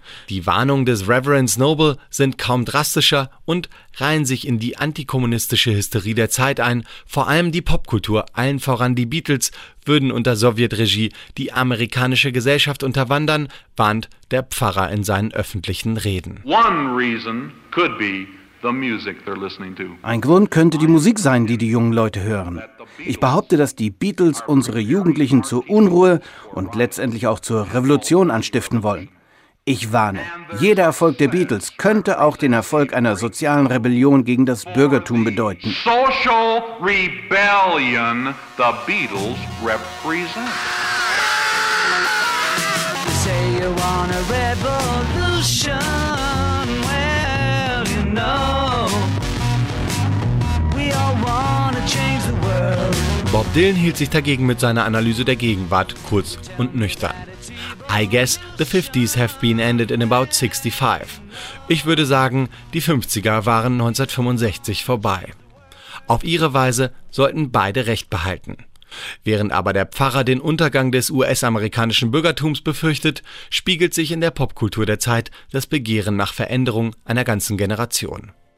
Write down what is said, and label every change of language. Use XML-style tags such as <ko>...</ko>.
<de>Die Warnungen des Reverend Noble sind kaum drastischer und reihen sich in die antikommunistische Hysterie der Zeit ein. Vor allem die Popkultur, allen voran die Beatles, würden unter Sowjetregie die amerikanische Gesellschaft unterwandern, warnt der Pfarrer in seinen öffentlichen Reden.</de> <en>One reason could be the music they're listening to.</en> <de>Ein Grund könnte die Musik sein, die die jungen Leute hören. Ich behaupte, dass die Beatles unsere Jugendlichen zur Unruhe und letztendlich auch zur Revolution anstiften wollen. Ich warne, jeder Erfolg der Beatles könnte auch den Erfolg einer sozialen Rebellion gegen das Bürgertum bedeuten.</de> <en>Social Rebellion, the Beatles represent.</en> <de>Bob Dylan hielt sich dagegen mit seiner Analyse der Gegenwart kurz und nüchtern.</de> <en>I guess the 50s have been ended in about 65.</en> <de>Ich würde sagen, die 50er waren 1965 vorbei. Auf ihre Weise sollten beide Recht behalten. Während aber der Pfarrer den Untergang des US-amerikanischen Bürgertums befürchtet, spiegelt sich in der Popkultur der Zeit das Begehren nach Veränderung einer ganzen Generation.</de>